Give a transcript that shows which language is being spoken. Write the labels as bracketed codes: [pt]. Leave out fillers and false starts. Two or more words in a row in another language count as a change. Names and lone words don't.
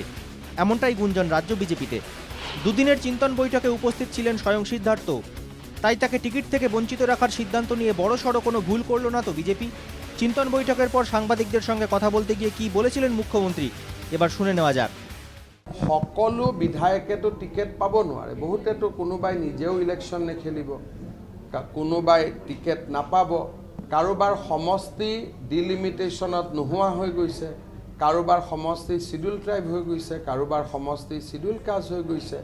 [bn] এমনটাই গুঞ্জন রাজ্য বিজেপিতে। দুদিনের চিন্তন বৈঠকে উপস্থিত ছিলেন স্বয়ং সিদ্ধার্থ, তাই তাকে টিকিট থেকে বঞ্চিত রাখার সিদ্ধান্ত নিয়ে বড়সড় কোনো ভুল করল না তো বিজেপি? চিন্তন বৈঠকের পর সাংবাদিকদের সঙ্গে কথা বলতে গিয়ে কি বলেছিলেন মুখ্যমন্ত্রী, এবার শুনে নেওয়া যাক। [as] সকলো বিধায়কেতো টিকেট পাব নোৱাৰে, বহুতেতো কোনোবাই নিজেও ইলেকশ্যন নেখেলিব, কোনোবাই টিকেট নাপাব, কাৰোবাৰ সমষ্টি ডিলিমিটেশ্যনত নোহোৱা হৈ গৈছে, কাৰোবাৰ সমষ্টি [en] schedule tribe [as] হৈ গৈছে, কাৰোবাৰ সমষ্টি [en] schedule caste [as] হৈ গৈছে।